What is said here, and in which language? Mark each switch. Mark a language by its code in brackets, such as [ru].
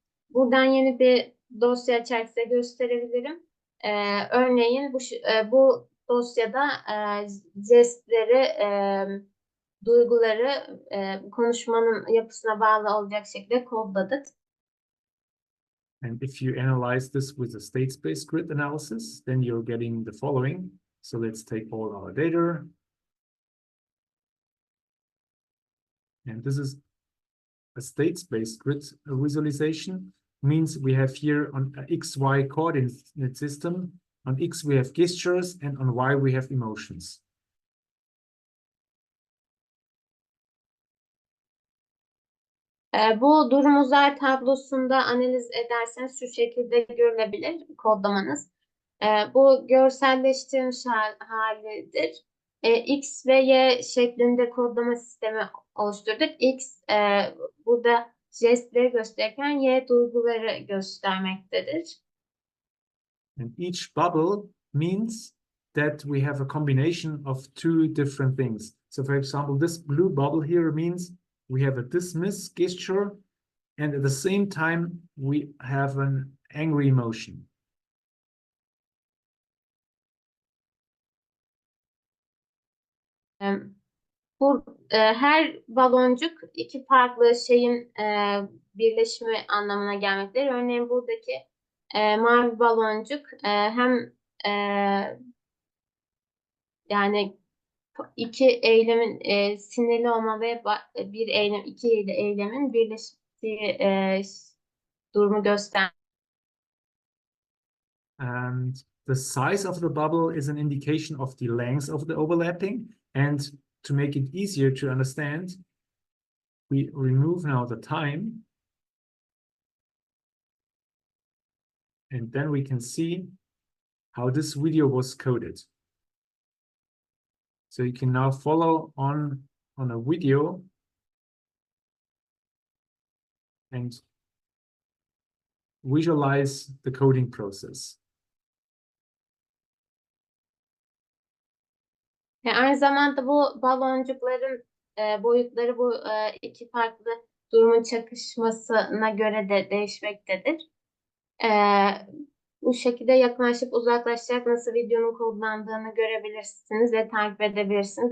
[tr] Buradan yeni bir dosya açarak size gösterebilirim. Örneğin bu dosyada jestleri, duyguları konuşmanın yapısına bağlı olacak şekilde kodladık. [en] And if you analyze this with a state space grid analysis, then you're getting the following. So let's take all our data. And this is a state space grid visualization. Means we have here on XY coordinate system. On X we have gestures, and on Y we have emotions. [tr] Bu durum uzay tablosunda analiz ederseniz şu şekilde görülebilir kodlamanız. Bu görselleştirilmiş halidir. X ve Y şeklinde kodlama sistemi oluşturduk. X burada jestleri gösterirken Y duyguları göstermektedir. [en] And each bubble means that we have a combination of two different things. So for example, this blue bubble here means we have a dismiss gesture, and at the same time, we have an angry emotion. [tr] Her baloncuk iki farklı şeyin birleşimi anlamına gelmektedir. Örneğin buradaki mavi baloncuk hem yani iki eylemin sinirli olma ve bir eylem, iki eylemin birleştiği durumu göster. [en] And the size of the bubble is an indication of the length of the overlapping. And to make it easier to understand, we remove now the time. And then we can see how this video was coded. So you can now follow on a video and visualize the coding process. [tr] Aynı zamanda bu baloncukların boyutları bu iki farklı durumun çakışmasına göre de değişmektedir. Bu şekilde yaklaşıp uzaklaşarak nasıl videonun kodlandığını görebilirsiniz ve takip edebilirsiniz.